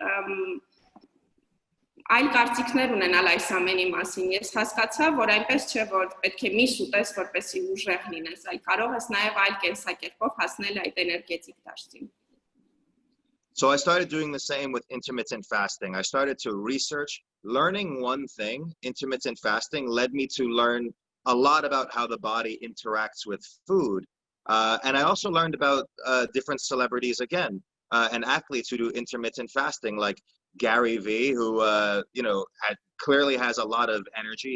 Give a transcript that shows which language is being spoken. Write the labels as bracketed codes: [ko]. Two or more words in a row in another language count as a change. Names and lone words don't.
[hy] այլ կարծիքներ ունենալ այս ամենի մասին։ Ես հասկացա, որ այնպես չէ, որ պետք է միշտ ուտես, որպեսզի ուժեղ լինես, այլ կարող ես նաև այլ կենսակերպով հասնել այդ էներգետիկ դաշտին։ [en] So I started doing the same with intermittent fasting. I started to research. Learning one thing, intermittent fasting, led me to learn a lot about how the body interacts with food. And I also learned about different celebrities again, and athletes who do intermittent fasting, like Gary Vee, who you know, clearly has a lot of energy.